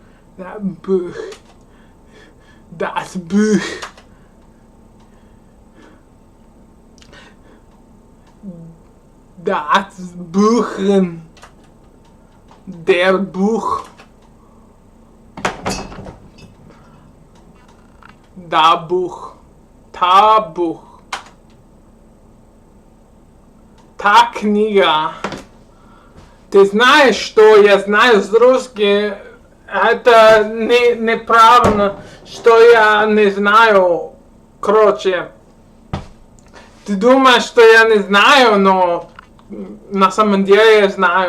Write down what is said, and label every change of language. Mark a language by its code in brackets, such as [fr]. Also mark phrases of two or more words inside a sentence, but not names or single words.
[en] that book, [de] das Buch, das Buchen, der Buch, da Buch, ta Buch, [ru] та книга. Ты знаешь, что я знаю с русским? Это неправильно, что я не знаю. Короче, ты думаешь, что я не знаю, но на самом деле я знаю.